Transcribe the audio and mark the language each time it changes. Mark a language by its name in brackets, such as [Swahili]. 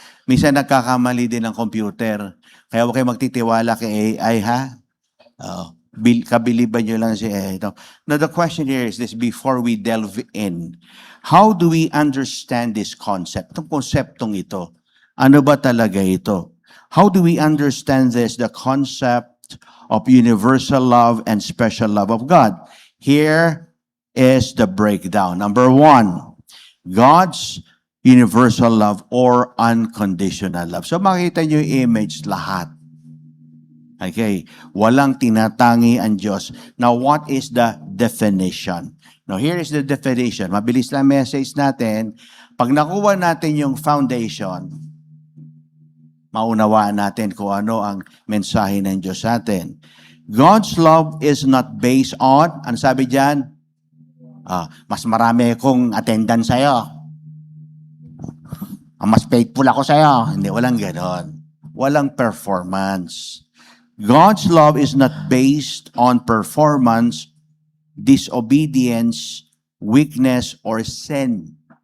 [Filipino] Minsan nagkakamali din ng computer. Kaya huwag kayo magtitiwala kay AI, ha? Kabiliban nyo lang siya. Ito. [English] Now, the question here is this, before we delve in, how do we understand this concept? [Filipino] Itong konseptong ito, ano ba talaga ito? [English] How do we understand this, the concept of universal love and special love of God? Here is the breakdown. Number 1, God's universal love or unconditional love. [Filipino] So makita nyo yung image lahat. Okay, walang tinatangi ang Diyos. [English] Now, what is the definition? Now, here is the definition. [Filipino] Mabilis lang message natin. Pag nakuha natin yung foundation, maunawaan natin kung ano ang mensahe ng Diyos sa atin. [English] God's love is not based on, [Filipino] ano sabi dyan? Mas marami akong attendance sa'yo. Mas faithful ako sa'yo. Hindi, walang ganon. Walang performance. [English] God's love is not based on performance, disobedience, weakness, or sin.